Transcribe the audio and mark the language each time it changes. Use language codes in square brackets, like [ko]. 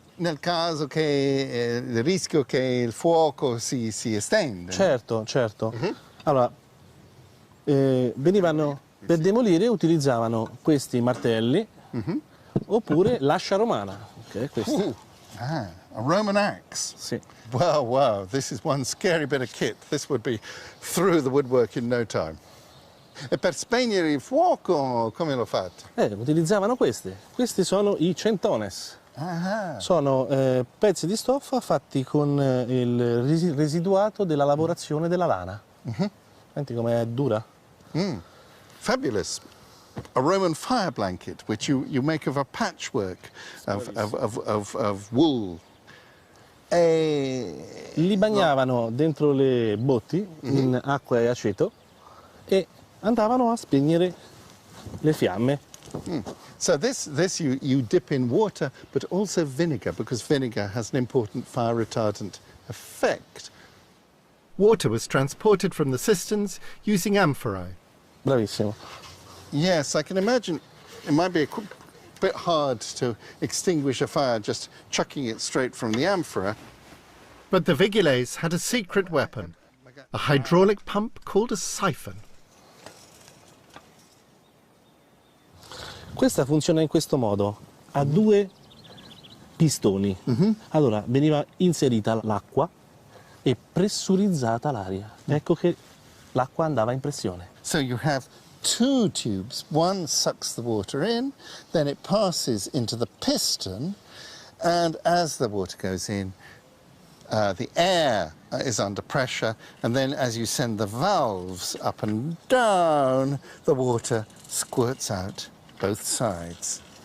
[it] Nel caso che il rischio che il fuoco si estende. Certo, certo. Allora, venivano per demolire, utilizzavano questi martelli oppure l'ascia romana, che è questa. [en] A Roman axe. [it] Sì. [en] Wow, wow, this is one scary bit of kit. This would be through the woodwork in no time. [it] E per spegnere il fuoco, come l'ho fatto? Utilizzavano queste. Questi sono i centones. Sono pezzi di stoffa fatti con il residuato della lavorazione della lana. Senti com'è dura? [en] Fabulous. a Roman fire blanket, which you make of a patchwork of wool. [it] Li bagnavano dentro le botti in acqua e aceto e andavano a spegnere le fiamme. [en] So this you dip in water, but also vinegar, because vinegar has an important fire retardant effect. Water was transported from the cisterns using amphorae. [it] Bravissimo. [en] Yes, I can imagine it might be a bit hard to extinguish a fire just chucking it straight from the amphora. But the Vigiles had a secret weapon, a hydraulic pump called a siphon. [it] Questa funziona in questo modo, ha due pistoni. Allora veniva inserita l'acqua e pressurizzata l'aria. Ecco che l'acqua andava in pressione. [en] So you have two tubes. One sucks the water in, then it passes into the piston, and as the water goes in, the air is under pressure, and then as you send the valves up and down, the water squirts out both sides.